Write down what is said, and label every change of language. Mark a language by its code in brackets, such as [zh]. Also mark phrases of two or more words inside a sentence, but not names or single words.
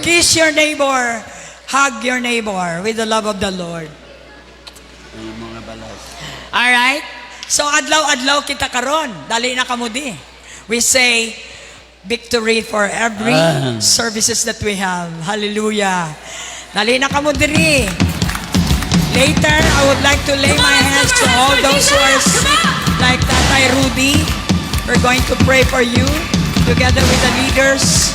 [en] Kiss your neighbor. Hug your neighbor with the love of the Lord. [ceb] Yung mga balas. [en] Alright? [ceb] So, adlaw-adlaw kita karon. Dali na kamo di. [en] We say, victory for every services that we have. [ceb] Hallelujah. Dali na kamo diri. [en] Later, I would like to lay my hands to all those who are sick, like Tatay Rudy. We're going to pray for you, together with the leaders.